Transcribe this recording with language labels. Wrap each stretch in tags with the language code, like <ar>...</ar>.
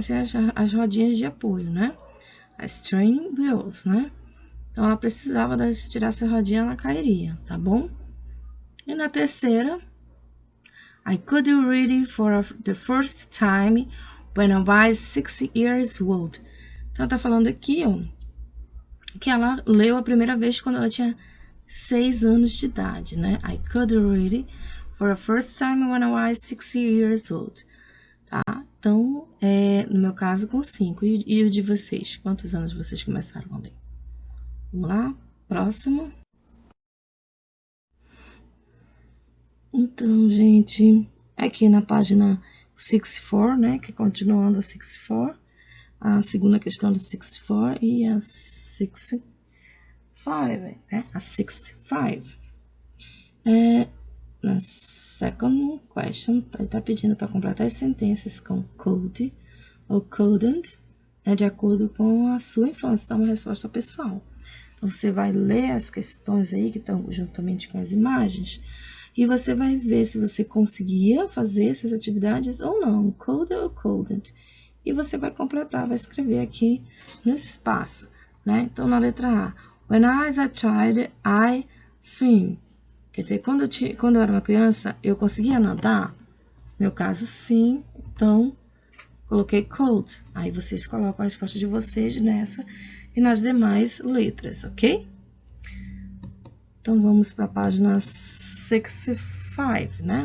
<pt>Sem as rodinhas de apoio, né? As training wheels, né? Então, ela precisava se tirasse a rodinha, ela cairia, tá bom? E na terceira,</pt> <en>I could read it for the first time when I was 6 years old.</en> <pt>Então, tá falando aqui, ó, que ela leu a primeira vez quando ela tinha 6 anos de idade, né?</pt> <en>I could read it for the first time when I was 6 years old.</en> <pt>Tá? Então, no meu caso, com 5. E o de vocês? Quantos anos vocês começaram a ler? Vamos lá? Próximo. Então, gente, aqui na página 64, né? Que continuando a 64. A segunda questão da 64 e a 65, né? A 65. Na second question, ele tá pedindo para completar as sentenças com could ou couldn't, né, de acordo com a sua infância. Então, uma resposta pessoal. Então, você vai ler as questões aí que estão juntamente com as imagens e você vai ver se você conseguia fazer essas atividades ou não, could ou couldn't. E você vai completar, vai escrever aqui nesse espaço, né? Então, na letra A,</pt> <en>when I was a child, I swim.</en> <pt>Quer dizer, quando eu era uma criança, eu conseguia nadar? No meu caso, sim. Então, coloquei could. Aí, vocês colocam a resposta de vocês nessa e nas demais letras, ok? Então, vamos para a página 65, né?</pt>